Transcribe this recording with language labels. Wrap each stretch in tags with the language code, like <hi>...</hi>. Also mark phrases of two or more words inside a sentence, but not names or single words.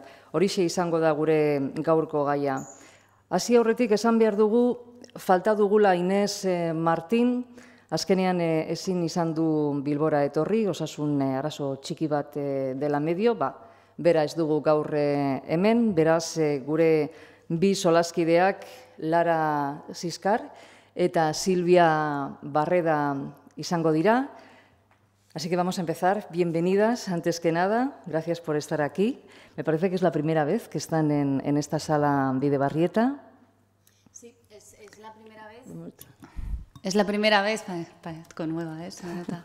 <eu>Horixe izango da gure gaurko gaia. Hasi aurretik esan behar dugu, falta dugula Inés Martín, azkenean ezin izan du Bilbora etorri, osasun arazo txiki bat dela medio, bera ez dugu gaur hemen, beraz gure bi solaskideak Lara Siskar eta Silvia Barreda izango dira.</eu> <es>Así que vamos a empezar. Bienvenidas, antes que nada. Gracias por estar aquí. Me parece que es la primera vez que están en esta sala Bidebarrieta. Sí, es la primera vez. Es la primera vez, con nueva, se nota.</es>